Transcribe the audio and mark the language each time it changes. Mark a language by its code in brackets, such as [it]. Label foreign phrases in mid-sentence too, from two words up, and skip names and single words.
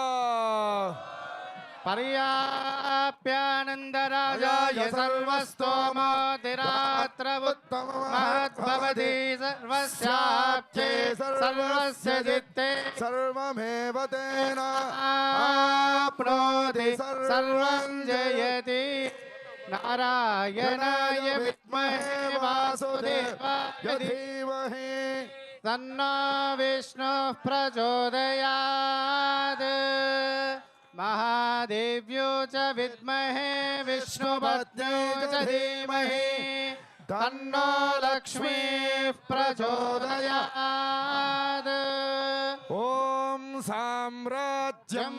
[sa] పర్యాప్యానందరాజాయ సర్వస్తోమోతిరాత్ర ఉత్తమమహద్భవతి సర్వస్యాప్తే సర్వస్య చిత్తే సర్వమేవ తేన ఆప్నోతి సర్వం జయతి. నారాయణాయ విద్మహే వాసుదేవాయ ధీమహి తన్నో విష్ణుః ప్రచోదయాత్. महादेव्यो च विद्महे विष्णुपत्न्यो च धीमहि तन्नो लक्ष्मीः प्रचोदयात् ॐ साम्राज्यं